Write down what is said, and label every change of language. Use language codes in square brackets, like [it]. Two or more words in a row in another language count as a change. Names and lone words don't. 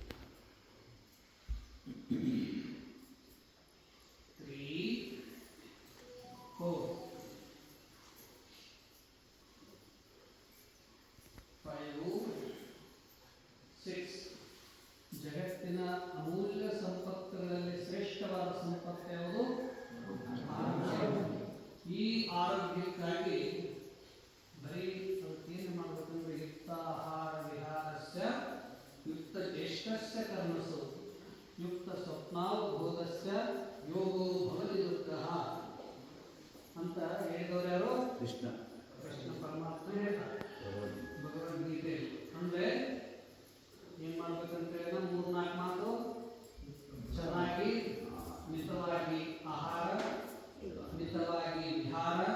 [kn] 3, 4, 5, 6. ಜಗತ್ತಿನ ಅಮೂಲ್ಯ ಸಂಪತ್ತುಗಳಲ್ಲಿ ಶ್ರೇಷ್ಠವಾದ ಸಂಪತ್ತು ಯಾವುದು? ಈ ಆರೋಗ್ಯಕ್ಕಾಗಿ ಬರೀ ಏನು ಮಾಡಬೇಕಂದ್ರೆ [sa] ಯುಕ್ತಾಹಾರ ವಿಹಾರಸ್ಯ ಯುಕ್ತ ಚೇಷ್ಟಸ್ಯ ಕರ್ಮಸು ಯುಕ್ತ ಸ್ವಪ್ನಾವಬೋಧಸ್ಯ ಯೋಗೋ ಭವತಿ ದುಃಖಃ [kn] ಅಂತ ಹೇಳಿದವರು ಯಾರು? ಕೃಷ್ಣ ಪರಮಾತ್ಮ ಹೇಳ್ತಾರೆ ಭಗವದ್ಗೀತೆ. ಅಂದರೆ ಏನು ಮಾಡ್ಬೇಕಂತೇಳಿ 3-4 ಮಾತು ಚೆನ್ನಾಗಿ ಮಿತವಾಗಿ ಆಹಾರ, ಮಿತವಾಗಿ ವಿಹಾರ,